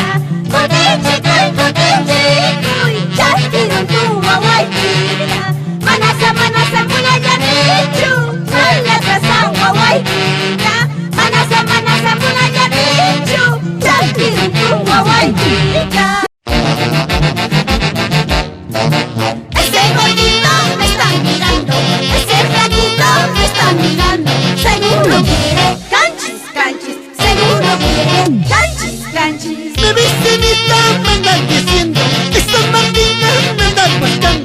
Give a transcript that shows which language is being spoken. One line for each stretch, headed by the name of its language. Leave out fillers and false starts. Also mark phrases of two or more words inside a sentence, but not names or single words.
Quechua: Kutechi, chakirutu huwa waikita. Manasa kuyayanichu, malasa huwa waikita. Manasa kuyayanichu, chakirutu huwa waikita.
Spanish: Ese gordito me está mirando, ese flaquito me está mirando. Seguro quiere canchis, seguro quiere canchis. Mi vecinita me anda diciendo, esta Martina me anda buscando.